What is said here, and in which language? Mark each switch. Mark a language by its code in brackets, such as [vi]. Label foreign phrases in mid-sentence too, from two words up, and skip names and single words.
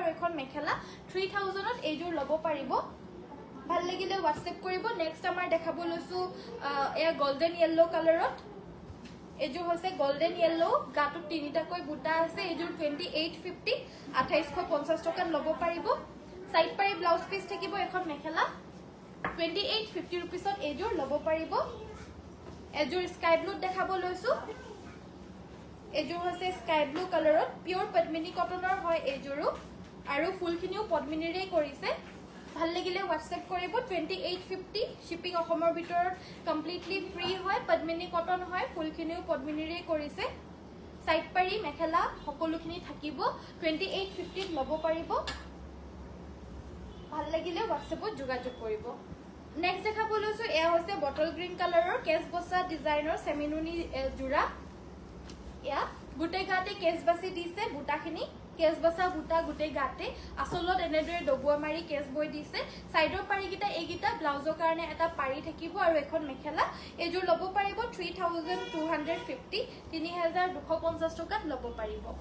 [as] এখন মেখেলা 3000 ত এযোৰ ল'ব পাৰিব ভাল লাগিলে WhatsApp কৰিব নেক্সট আমাৰ দেখাব লৈছো এয়া [en] golden yellow [as] কালাৰত এযোৰ হৈছে গোল্ডেন ইয়েলো গাটো তিনিটাকৈ বুটা আছে এযোৰ 2850 2850 টকা ল'ব পাৰিব সাইড পাৰি [en] blouse piece [as] থাকিব এখন মেখেলা 2850 ৰুপীছত এযোৰ ল'ব পাৰিব এযোৰ স্কাই ব্লু দেখাব লৈছো এযোৰ হৈছে স্কাই ব্লু কালাৰত পিওৰ পদ্মিনী কটনৰ হয় এযোৰ আৰু ফুলখিনিও পদ্মিনীৰে কৰিছে ভাল লাগিলে WhatsApp কৰিব 2850 শিপিং অসমৰ ভিতৰত [en] completely free [as] হয় পদ্মিনী কটন হয় ফুলখিনিও পদ্মিনীৰে কৰিছে সাইড পাৰি মেখেলা সকলোখিনি থাকিব 2850 ত লব পাৰিব ভাল লাগিলে WhatsAppত যোগাযোগ কৰিব নেক্সট দেখাব লৈছো এয়া হৈছে [en] bottle green [as] কালাৰৰ কেছ বসা ডিজাইনৰ সেমিনুনি জোৰা এয়া গুটে গাতে কেছ বাসি দিছে বুটাখিনি কেছ বসা বুটা গুটে গাতে আসলত এনেদৰে ডবুৱা মাৰি কেছ বই দিছে সাইডৰ পাৰি গিটা এগিটা ব্লাউজৰ কাৰণে এটা পাৰি থাকিব আৰু এখন মেখেলা এযোৰ ল'ব পাৰিব 3250 3250 টকাত ল'ব পাৰিব